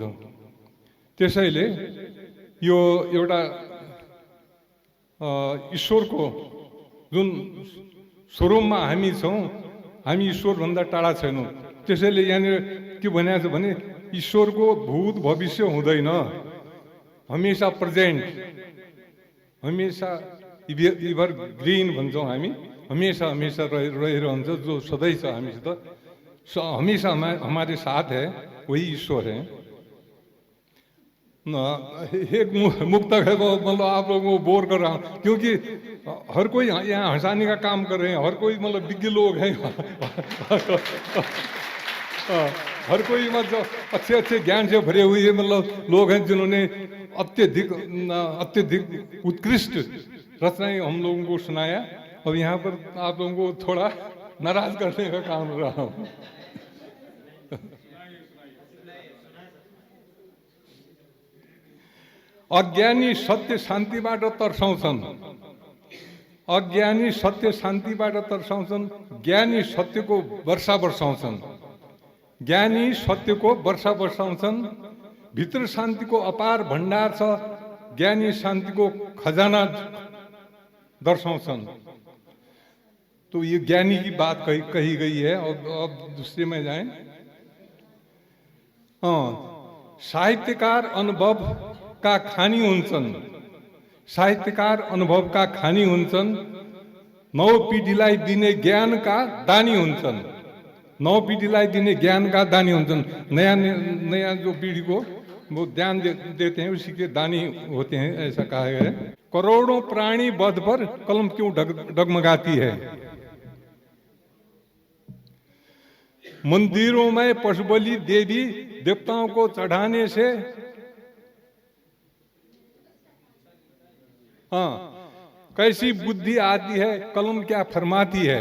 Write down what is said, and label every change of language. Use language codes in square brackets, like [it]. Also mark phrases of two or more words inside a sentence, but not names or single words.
[ne] त्यसैले यो एउटा ईश्वरको जुन स्वरूपमा हामी छौँ, हामी ईश्वरभन्दा टाढा छैनौँ। त्यसैले यहाँनिर के भनेको छ भने ईश्वरको भूत भविष्य हुँदैन। हमेशा प्रेजेन्ट, हमेशा [en] ever green [ne] भन्छौँ हामी, हमेशा हमेशा रहिरहन्छ, जो सधैँ छ हामीसित, [hi] हमेशा हमारे साथ है, वही ईश्वर है। एक मुक्तक है वो, मतलब आप लोगों को बोर कर रहा हूँ, क्योंकि हर कोई यहाँ हंसाने का काम कर रहे हैं, हर कोई मतलब विज्ञ लोग हैं हर कोई मतलब अच्छे अच्छे ज्ञान से भरे हुए मतलब लोग हैं, जिन्होंने अत्यधिक उत्कृष्ट रचनाएं हम लोगों को सुनाया। अब यहाँ पर आप लोगों को थोड़ा नाराज करने का काम कर रहा हूँ। [ne] अज्ञानी सत्य शान्तिबाट तर्साउँछन्। अज्ञानी सत्य शान्तिबाट तर्साउँछन्। ज्ञानी सत्यको वर्षा वर्षाउँछन्। ज्ञानी सत्यको वर्षा वर्षाउँछन्। भित्र शान्तिको अपार भण्डार छ। ज्ञानी शान्तिको खजाना दर्शाउँछन्। [hi] तो ये ज्ञानी की बात कही गई है। अब दूसरे में जाएं। [ne] साहित्यकार अनुभव का खानी हुन्छन्। साहित्यकार अनुभव का खानी हुन्छन्। नौ पिढीलाई दिने ज्ञान का दानी हुन्छन्। नौ पीढ़ीलाई दिने ज्ञान का दानी हुन्छन्। [hi] नया नया जो पीढ़ी को वो ज्ञान देते हैं, उसी के दानी होते हैं, ऐसा कहा है। करोड़ों प्राणी वध पर कलम क्यों डगमगाती है? मंदिरों में पशुबलि देवी देवताओं को चढ़ाने से कैसी बुद्धि आती है, कलम क्या फरमाती है?